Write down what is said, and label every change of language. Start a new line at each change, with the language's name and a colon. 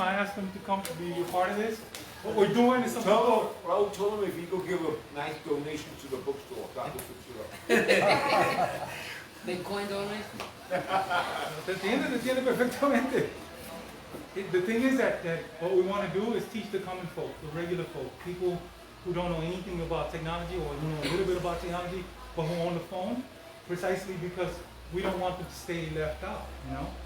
English: I asked him to come to be a part of this. What we're doing is something. Raul told him if he could give a nice donation to the bookstore, that would fix it up. Bitcoin donation?
Spanish: Te entiende perfectamente.
English: The thing is that what we want to do is teach the common folk, the regular folk, people who don't know anything about technology or know a little bit about technology, but who are on the phone, precisely because we don't want them to stay left out, you know?